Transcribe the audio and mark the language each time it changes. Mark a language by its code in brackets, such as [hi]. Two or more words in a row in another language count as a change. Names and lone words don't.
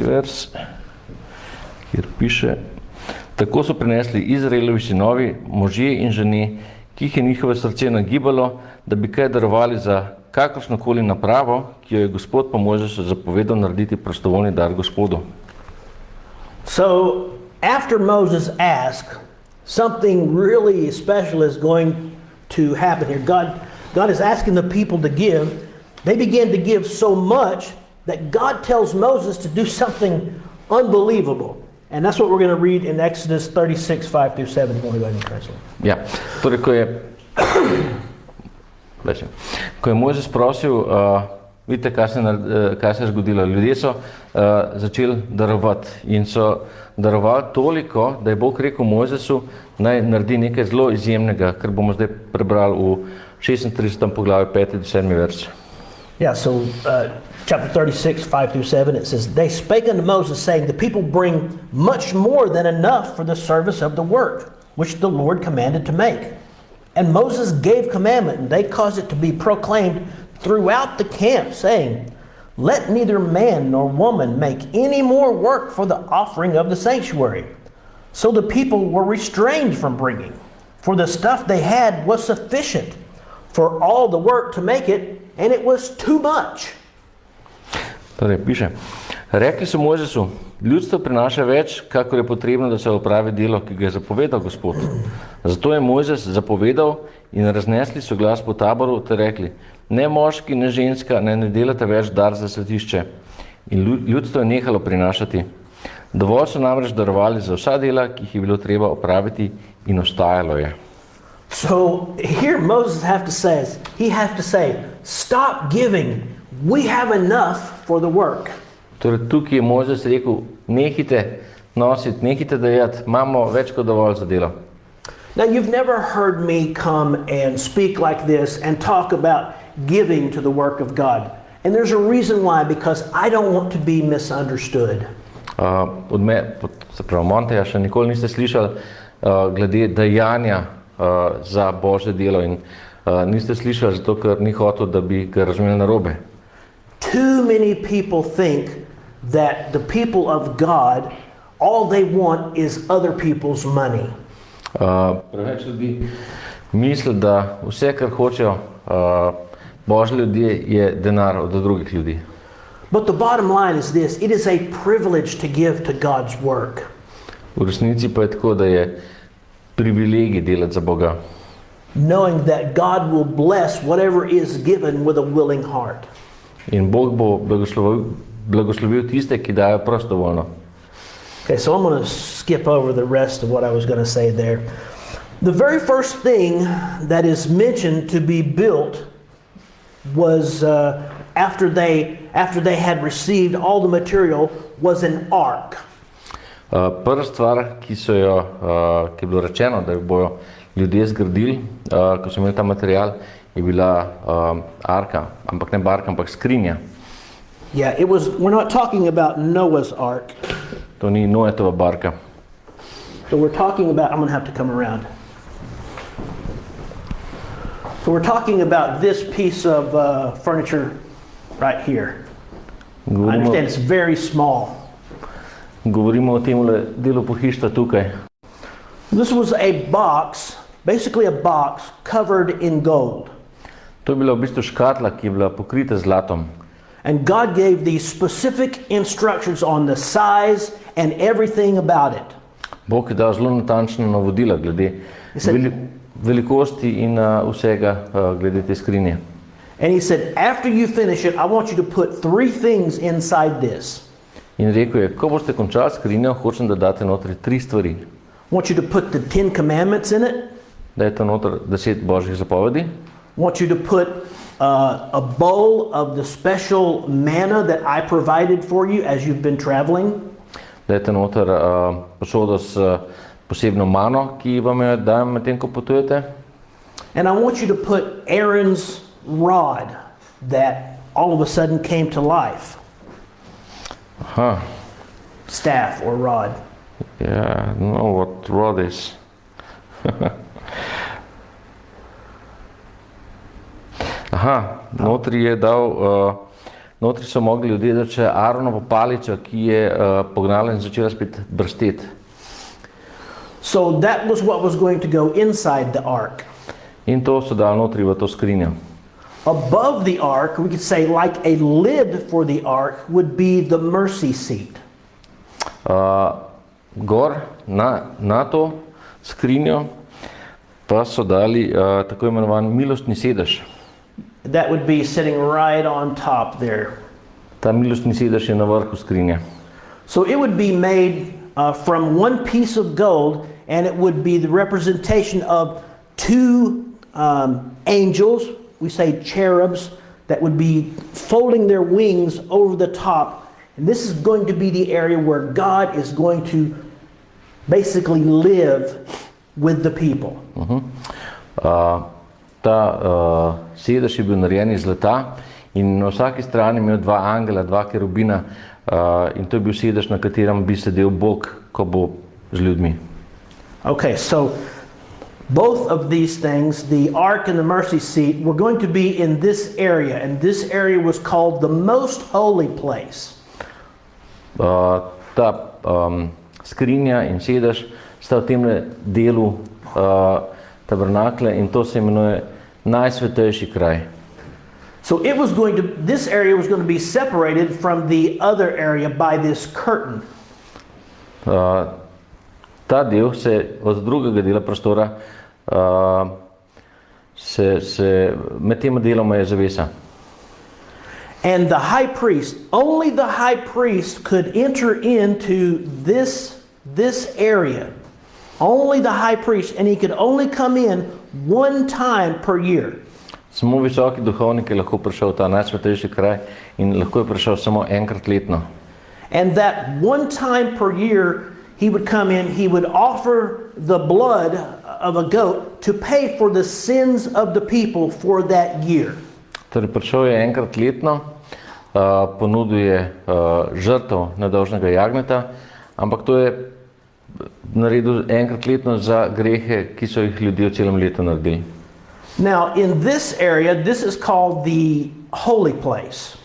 [sl] vers, kjer piše: Tako so prinesli Izraelovi sinovi, možje in žene, ki jih je njihove srce nagibalo, da bi kaj darovali za kakršnokoli napravo, ki jo je Gospod po Mojzesu zapovedal narediti prostovoljni dar Gospodu. [en] So after Moses asked, something really special is going to happen here. God is asking the people to give. They began to give so much that God tells Moses to do something unbelievable. And that's what we're going to read in Exodus 36, 5 through 7. You want to go ahead and translate? [sl] Ja, torej, ko je Mojzes prosil, vidite, kaj se je zgodilo. Ljudje so začeli darovati in so darovali toliko, da je Bog rekel Mojzesu, naj naredi nekaj zelo izjemnega, kar bomo zdaj prebrali v 36. poglavju 5. do 7. vers. [en] Yeah, so chapter 36, 5 through 7, it says, They spake unto Moses, saying, The people bring much more than enough for the service of the work, which the Lord commanded to make. And Moses gave commandment, and they caused it to be proclaimed throughout the camp, saying, Let neither man nor woman make any more work for the offering of the sanctuary. So the people were restrained from bringing, for the stuff they had was sufficient for all the work to make it, and it was too much. [sl] Torej, piše, rekli so Mojzesu, ljudstvo prinaša več, kakor je potrebno, da se opravi delo, ki ga je zapovedal Gospod. Zato je Mojzes zapovedal in raznesli so glas po taboru, ter rekli, ne moški, ne ženska, ne delate več dar za svetišče. In ljudstvo je nehalo prinašati. Dovolj so namreč darovali za vsa dela, ki jih je bilo treba opraviti, in ostajalo je. [en] So here Moses he has to say, stop giving. We have enough for the work. [sl] Torej, tukaj je Mojzes rekel, nehite nositi, nehite dajati, imamo več kot dovolj za delo. [en] Now, you've never heard me come and speak like this and talk about giving to the work of God. And there's a reason why, because I don't want to be misunderstood. [sl] Od Monteja še nikoli niste slišali glede dajanja za Božje delo in niste slišali zato, ker ni hotel, da bi ga razumeli narobe. [en] Too many people think that the people of God, all they want is other people's money. [sl] Preveč ljudi misli, da vse, kar hočejo Božji ljudje, je denar od drugih ljudi. [en] But the bottom line is this, it is a privilege to give to God's work. [sl] V resnici pa je tako, da je privilegij delati za Boga. [en] Knowing that God will bless whatever is given with a willing heart. [sl] In Bog bo blagoslovil tiste, ki dajo prostovoljno. [en] Okay, so I'm going to skip over the rest of what I was going to say there. The very first thing that is mentioned to be built was after they had received all the material was an ark. [sl] Prva stvar, ki je bilo rečeno, da jo bojo ljudje zgradili, ko so imeli ta material, je bila arka, ampak ne barka, ampak skrinja. [en] Yeah, we're not talking about Noah's ark. [sl] To ni Noetova barka. [en] So we're talking about, I'm going to have to come around. So we're talking about this piece of furniture right here. I understand it's very small. [sl] Govorimo o tem delu pohištva tukaj. [en] This was a box, basically a box covered in gold. [sl] To je bila v bistvu škatla, ki je bila pokrita z zlatom. [en] And God gave these specific instructions on the size and everything about it. [sl] Bog je dal zelo natančna navodila glede velikosti in vsega glede te skrinje. [en] And he said, after you finish it, I want you to put 3 things inside this. [sl] In rekel je, ko boste končali skrinjo, hočem, da date notri 3 stvari. [en] I want you to put the 10 commandments in it. [sl] Dajte noter 10 božjih zapovedi. [en] I want you to put a bowl of the special manna that I provided for you as you've been traveling. [sl] Dajte noter posodo s posebno mano, ki vam jo dajem medtem, ko potujete. [en] And I want you to put Aaron's rod that all of a sudden came to life. Aha. Staff or rod. Yeah, I don't know what rod is. [sl] Aha, notri je dal, notri so mogli ljudje dati še Aaronovo palico, ki je pognala in začela spet brsteti. [en] So that was what was going to go inside the ark. [sl] In to so dali notri v to skrinjo. [en] Above the ark, we could say like a lid for the ark would be the mercy seat. [sl] Gor na to skrinjo pa so dali tako imenovan milostni sedež. [en] That would be sitting right on top there. [sl] Ta milostni sedež je na vrhu skrinje. [en] So it would be made from one piece of gold, and it would be the representation of 2 angels, we say cherubs, that would be folding their wings over the top. And this is going to be the area where God is going to basically live with the people. [sl] Ta sedež je bil narejen iz zlata in na vsaki strani imel 2 angela, 2 kerubina in to je bil sedež, na katerem bi sedel Bog, ko bo z ljudmi. [en] Okay, so both of these things, the ark and the mercy seat, were going to be in this area, and this area was called the most holy place. [sl] Ta skrinja in sedež sta v tem delu tabernakle in to se imenuje najsvetejši kraj. [en] So it was going to, this area was going to be separated from the other area by this curtain. [sl] Ta del se od drugega dela prostora med tema deloma je zavesa. [en] And the high priest, only the high priest could enter into this area. Only the high priest, and he could only come in 1 time per year. [sl] Samo visoki duhovnik je lahko prišel v ta najsvetejši kraj in lahko je prišel samo enkrat letno. [en] And that 1 time per year he would come in, he would offer the blood of a goat to pay for the sins of the people for that year. [sl] Torej prišel je enkrat letno, ponudil je žrtev nedolžnega jagnjeta, ampak to je naredil enkrat letno za grehe, ki so jih ljudje v celem letu naredili. [en] Now in this area, this is called the holy place.